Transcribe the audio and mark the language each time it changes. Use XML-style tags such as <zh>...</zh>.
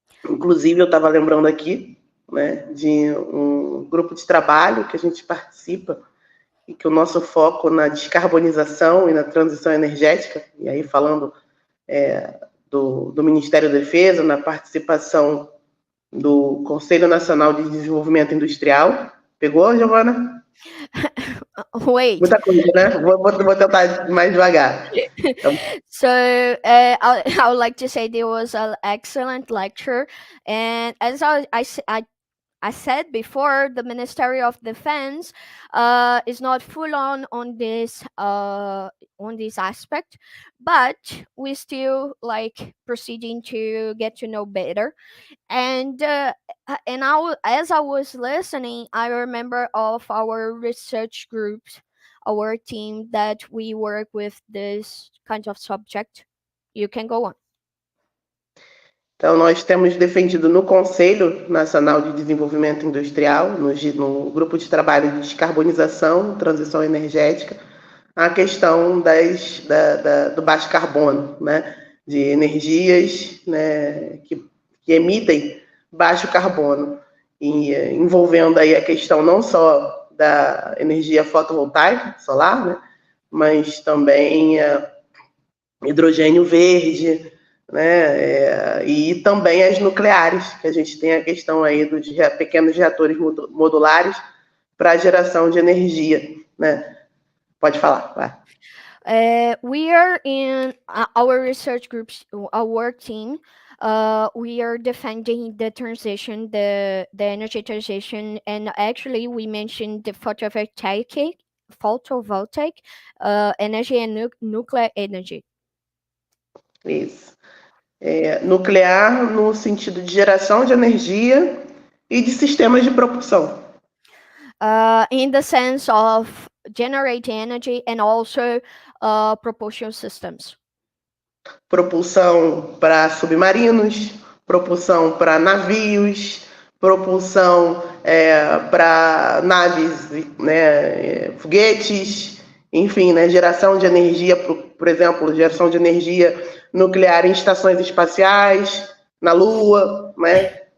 <pt>Inclusive, eu estava lembrando aqui, né, de um grupo de trabalho que a gente participa e que o nosso foco na descarbonização e na transição energética, e aí falando do Ministério da Defesa, na participação do Conselho Nacional de Desenvolvimento Industrial. Pegou, Giovana?</pt> <en>Wait.</en> <pt>Muita coisa, né? Vou tentar mais devagar.</pt> <en>So, I would like to say there was an excellent lecture, and as I said before, the Ministry of Defense is not full on this aspect, but we still like proceeding to get to know better. And as I was listening, I remember of our research groups, our team that we work with this kind of subject. You can go on.</en> <pt>Então, nós temos defendido no Conselho Nacional de Desenvolvimento Industrial, no grupo de trabalho de descarbonização, transição energética, a questão do baixo carbono, né, de energias, né, que emitem baixo carbono, e envolvendo aí a questão não só da energia fotovoltaica, solar, né, mas também hidrogênio verde, né, e também as nucleares, que a gente tem a questão aí dos pequenos reatores modulares para a geração de energia, né? Pode falar, vai.</pt> <en>We are in our research groups, our team. We are defending the transition, the energy transition, and actually we mentioned the photovoltaic energy and nuclear energy.</en> <pt>Isso. Nuclear no sentido de geração de energia e de sistemas de propulsão.</pt> <en>In the sense of generating energy and also propulsion systems.</en> <pt>Propulsão para submarinos, propulsão para navios, propulsão para naves, né, foguetes, enfim, né, geração de energia, por exemplo, geração de energia nuclear em estações espaciais, na Lua, né?</pt>